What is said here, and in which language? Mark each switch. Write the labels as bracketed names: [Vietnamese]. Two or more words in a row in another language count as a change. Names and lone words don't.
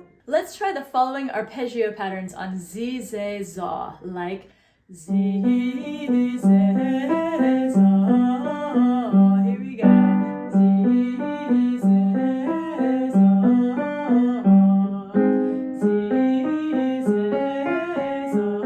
[English] Let's try the following arpeggio patterns on Z, Z, Za, like Z, Z, Za. Here we go. Z, Z, Za. Z, Z, Za.